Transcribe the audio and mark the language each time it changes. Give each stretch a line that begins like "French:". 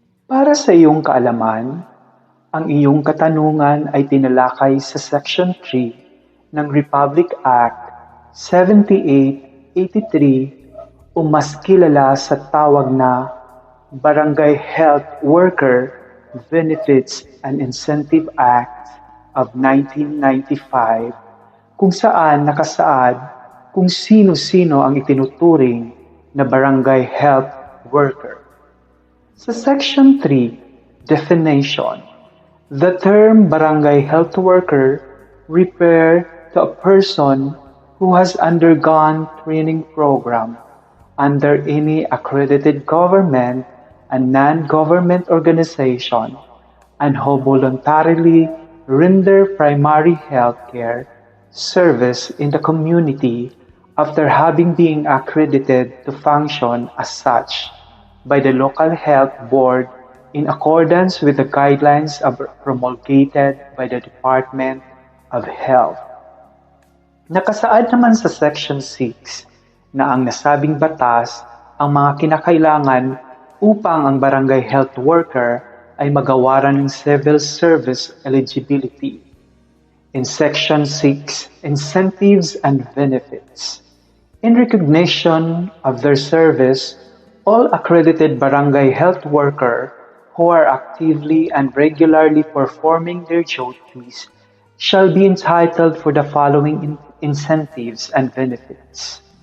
Filipino: Para sa iyong kaalaman, ang iyong katanungan ay tinalakay sa Section 3 ng Republic Act 7883 o mas kilala sa tawag na Barangay Health Worker Benefits and Incentive Act of 1995, kung saan nakasaad kung sino-sino ang itinuturing na barangay health worker.
English: Sa Section 3, Definition, the term barangay health worker refers to a person who has undergone training program under any accredited government and non-government organization and who voluntarily render primary health care service in the community after having been accredited to function as such by the local health board in accordance with the guidelines promulgated by the Department of Health.
Filipino: Nakasaad naman sa Section 6 na ang nasabing batas ang mga kinakailangan upang ang barangay health worker ay magawaran ng civil service eligibility. In Section 6, Incentives and Benefits. In recognition of their service, all accredited barangay health worker who are actively and regularly performing their duties shall be entitled for the following incentives and benefits.